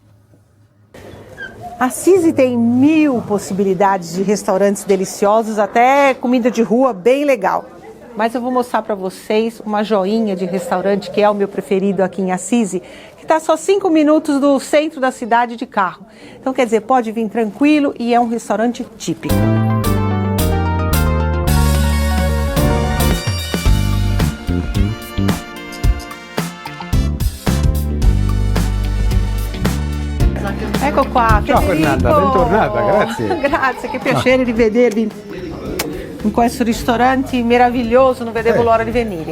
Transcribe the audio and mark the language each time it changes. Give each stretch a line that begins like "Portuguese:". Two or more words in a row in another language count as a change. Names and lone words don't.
Portuguese: Assis tem 1000 possibilidades de restaurantes deliciosos, até comida de rua bem legal. Mas eu vou mostrar para vocês uma joinha de restaurante que é o meu preferido aqui em Assis, que está só 5 minutos do centro da cidade de carro. Então, quer dizer, pode vir tranquilo e é um restaurante típico.
Italian: Ecco qua, Ciao Federico. Fernanda, bentornata, grazie. Grazie, che piacere rivedervi in questo ristorante meraviglioso, non vedevo l'ora di venire.